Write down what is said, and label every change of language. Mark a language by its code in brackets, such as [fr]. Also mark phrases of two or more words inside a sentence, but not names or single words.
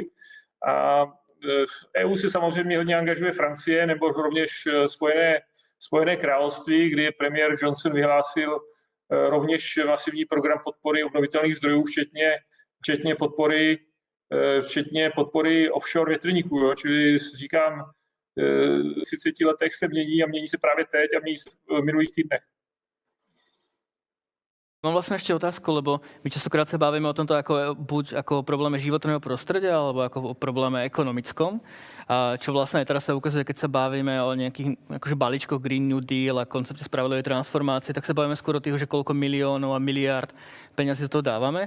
[cs] A v EU se samozřejmě hodně angažuje Francie nebo rovněž Spojené království, kdy premiér Johnson vyhlásil rovněž masivní program podpory obnovitelných zdrojů, včetně podpory offshore větrníků. Jo. Čili říkám, v 30 letech se mění a mění se právě teď a mění se v minulých týdnech. [sk] Mám vlastne ešte otázku, lebo my častokrát sa bavíme o tomto buď ako o probléme životného prostredia, alebo ako o probléme ekonomickom. A čo vlastne aj teraz sa ukazuje, keď sa bavíme o nejakých akože balíčkoch Green New Deal a koncepte spravodlivej transformácie, tak sa bavíme skôr o tých, že koľko miliónov a miliárd peňazí do toho dávame.